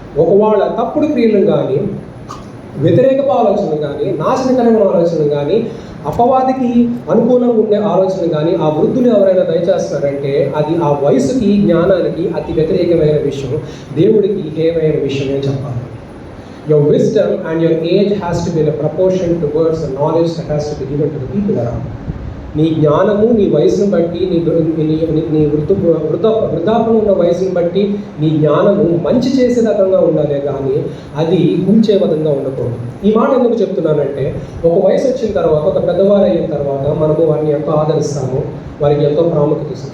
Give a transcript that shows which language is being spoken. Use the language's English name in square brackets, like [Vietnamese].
[Telugu] ఒకవేళ తప్పుడు క్రియలను కానీ, వ్యతిరేకపు ఆలోచనలు కానీ, నాశనకరమైన ఆలోచనలు కానీ, అపవాదికి అనుకూలంగా ఉండే ఆలోచన కానీ ఆ వృద్ధులు ఎవరైనా దయచేస్తారంటే అది ఆ వయసుకి, జ్ఞానానికి అతి వ్యతిరేకమైన విషయం, దేవుడికి హేమైన విషయమే చెప్పాలి. [English] Your wisdom and your age has to be in a proportion towards the knowledge that has to be given to the people around. [Telugu] నీ జ్ఞానము నీ వయసును బట్టి, నీ వృద్ధాపన ఉన్న వయసును బట్టి నీ జ్ఞానము మంచి చేసే రకంగా ఉండాలి కానీ అది కూల్చే విధంగా ఉండకూడదు. ఈ మాట ఎందుకు చెప్తున్నానంటే, ఒక వయసు వచ్చిన తర్వాత, ఒక పెద్దవారు అయిన తర్వాత మనము వారిని ఎంతో ఆదరిస్తాము, వారికి ఎంతో ప్రాముఖ్యత ఇస్తాం.